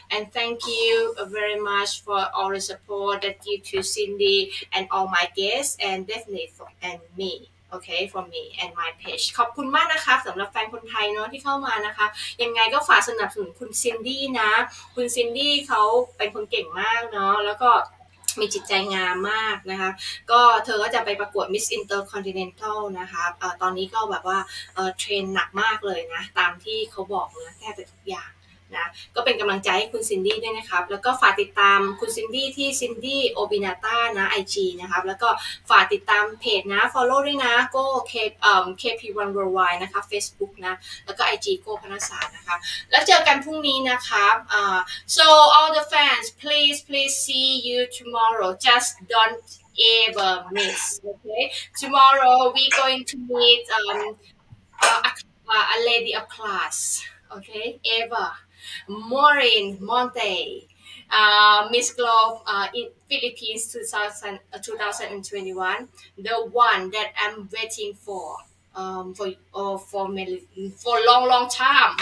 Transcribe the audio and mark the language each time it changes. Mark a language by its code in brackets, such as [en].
[en] And thank you very much for all the support that you to Cindy and all my guests, and definitely for and me. Okay, for me and my page [th] ขอบคุณมากนะคะสำหรับแฟนคนไทยเนาะที่เข้ามานะคะยังไงก็ฝากสนับสนุนคุณซินดี้นะ คุณซินดี้เขาเป็นคนเก่งมากเนาะแล้วก็ มีจิตใจงามมากนะคะก็เธอก็จะไปประกวด Miss Intercontinental นะคะตอนนี้ก็แบบว่าเทรนหนักมากเลยนะตามที่เขาบอกนะแทบจะทุกอย่าง นะก็เป็นกำลังใจให้คุณซินดี้ด้วยนะครับแล้วก็ฝากติดตามคุณซินดี้ที่ซินดี้โอบินาต้านะ IG นะครับแล้วก็ฝากติดตามเพจนะ follow ด้วยนะก็ KP1 Worldwide นะคะ Facebook นะแล้วก็ IG โก้พนัสสารนะคะ แล้วเจอกันพรุ่งนี้นะครับ [en] so all the fans, please see you tomorrow, just don't ever miss. Okay, tomorrow we going to meet a lady of class. Okay, Eva Maureen Monte, Miss Globe in Philippines 2021, the one that I'm waiting for long time.